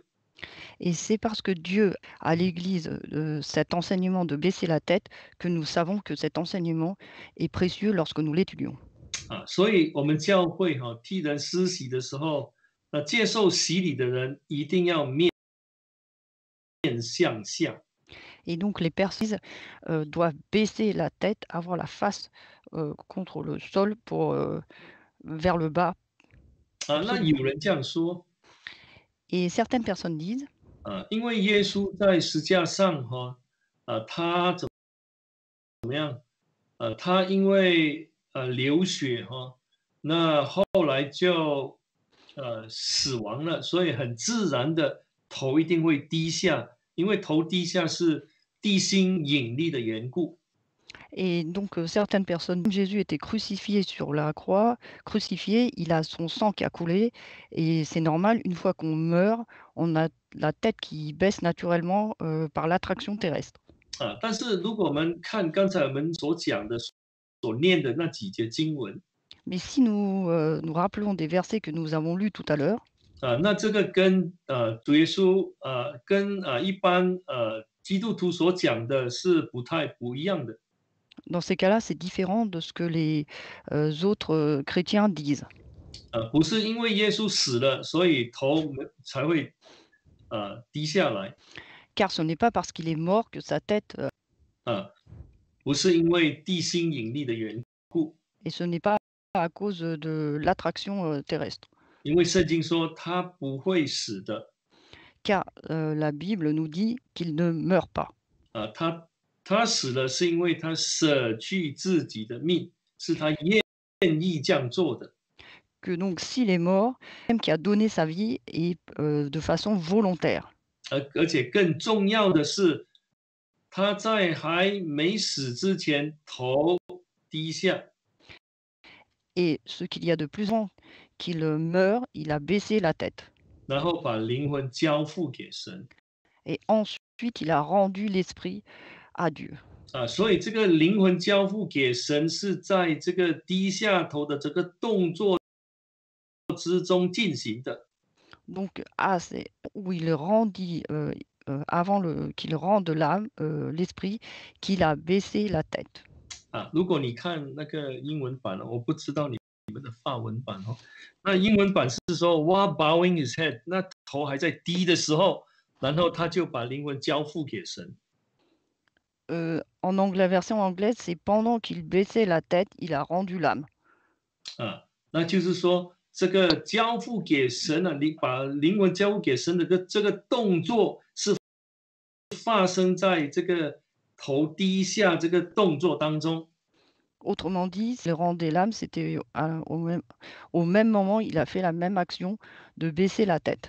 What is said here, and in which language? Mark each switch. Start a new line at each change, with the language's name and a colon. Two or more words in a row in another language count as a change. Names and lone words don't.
French: Et c'est parce que Dieu a à l'Église cet enseignement de baisser la tête que nous savons que cet enseignement est précieux lorsque nous l'étudions.
Chinese: 所以我们教会替人施洗的时候，接受洗礼的人一定要面向下。
French: Et donc les personnes doivent baisser la tête, avoir la face contre le sol pour vers le bas.
Chinese: 那有人这样说，
French: Et certaines personnes disent
Chinese: 因为耶稣在十字架上他怎么样？他因为流血那后来就死亡了，所以很自然的头一定会低下，因为头低下是地心引力的缘故。
French: Et donc certaines personnes, Jésus était crucifié sur la croix, crucifié, il a son sang qui a coulé, et c'est normal, une fois qu'on meurt, on a la tête qui baisse naturellement par l'attraction terrestre.
Chinese: 但是如果我们看刚才我们所讲的、所念的那几节经文，
French: Mais si nous nous rappelons des versets que nous avons lus tout à l'heure,
Chinese: 那这个跟主耶稣跟一般基督徒所讲的是不一样的。
French: dans ces cas-là, c'est différent de ce que les autres chrétiens disent.
Chinese: 不是因为耶稣死了，所以头才会低下来。
French: Car ce n'est pas parce qu'il est mort que sa tête,
Chinese: 不是因为地心引力的缘故。
French: et ce n'est pas à cause de l'attraction terrestre.
Chinese: 因为圣经说他不会死的。
French: Car la Bible nous dit qu'il ne meurt pas.
Chinese: 他死了是因为他舍去自己的命，是他愿意这样做的。
French: que donc s'il est mort, même qui a donné sa vie et de façon volontaire.
Chinese: 而且更重要的是，他在还没死之前头低下，
French: Et ce qu'il y a de plus grand, qu'il meurt, il a baissé la tête.
Chinese: 然后把灵魂交付给神
French: Et ensuite, il a rendu l'esprit à Dieu.
Chinese: 啊。所以这个灵魂交付给神是在这个低下头的这个动作之中进行的
French: Donc, c'est où il rendit, avant qu'il rende l'âme, l'esprit, qu'il a baissé la tête.
Chinese: 啊。如果你看那个英文版我不知道你们的法文版那英文版是说
English: while bowing his head，
Chinese: 那头还在低的时候，然后他就把灵魂交付给神。
French: En anglais, la version anglaise, c'est pendant qu'il baissait la tête, il a rendu l'âme.
Chinese: 啊，那就是说，这个交付给神了，你把灵魂交付给神的这个动作是发生在这个头低下这个动作当中
French: Autrement dit, il rendait l'âme, c'était au même moment, il a fait la même action de baisser la tête.